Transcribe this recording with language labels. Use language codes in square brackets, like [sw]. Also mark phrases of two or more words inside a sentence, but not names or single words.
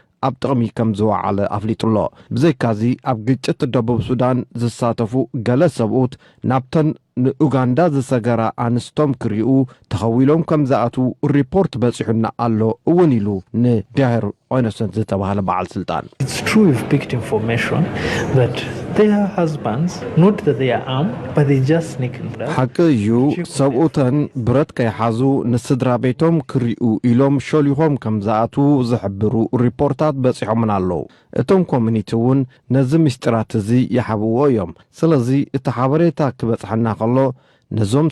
[ti] ኣብ ጥቕሚ ከም ዝወዓለ ኣፍሊጡሎ ብዘይካዚ ኣብ ግጭት ደቡብ ሱዳን ዝሳተፉ ገለ ሰብኡት ናብተን ንኡጋንዳ ዝሰገራ ኣንስቶም ክሪኡ ተኸዊሎም ከም ዝኣቱ ሪፖርት በፂሑና ኣሎ እውን ኢሉ ንዳሄር ኦይነሰንት ዝተባሃለ በዓል ስልጣን [en] It's true we've picked information that their husbands, not that they are armed, but they just sneak in. [ti] ሓቂ እዩ ሰብኡተን ብረት ከይሓዙ ንስድራ ቤቶም ክሪኡ ኢሎም ሸሊሆም ከም ዝኣቱ ዝሕብሩ ሪፖርታት በፂሖምን ኣለዉ እቶም ኮሚኒቲ እውን ነዚ ምስጢራት እዚ ይሓብዎ እዮም ስለዚ እቲ ሓበሬታ ክበፅሐና ከሎ ነዞም